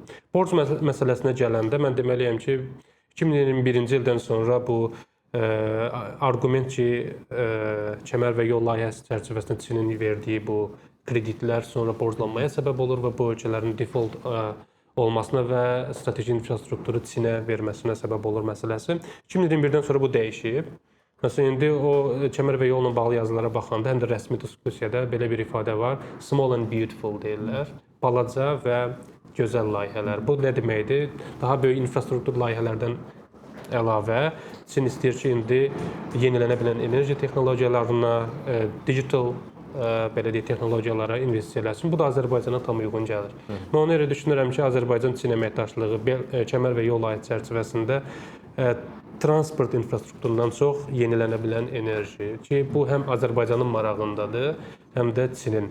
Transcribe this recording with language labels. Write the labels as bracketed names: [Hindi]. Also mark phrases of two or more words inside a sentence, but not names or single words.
[Azerbaijani] Borc məsələsinə gələndə mən deməliyəm ki, 2021-ci ildən sonra bu arqument ki, Kəmərbəy yol layihəsi çərçivəsində Çinin verdiyi bu kreditlər sonra borclanmaya səbəb olur və bu ölkələrin default olmasına və strateji infrastrukturu Çinə verməsinə səbəb olur məsələsi. 2021-dən sonra bu dəyişib. Məsələn, indi o Kəmərbəy yolla bağlı yazılara baxanda, həm də rəsmi diskusiyada belə bir ifadə var. [English] Small and beautiful deyirlər. [Azerbaijani] Balaca və gözəl layihələr. Bu nə deməkdir? Daha böyük infrastruktur layihələrdən əlavə Çin istəyir ki, indi yenilənə bilən enerji texnologiyalarına, digital belə deyək texnologiyalara investisiya eləsin. Bu da Azərbaycana tam uyğun gəlir. Mən ona görə düşünürəm ki, Azərbaycan-Çin əməkdaşlığı kəmər və yol layihəsi çərçivəsində transport infrastrukturundan çox yenilənə bilən enerji ki, bu həm Azərbaycanın marağındadır, həm də Çinin.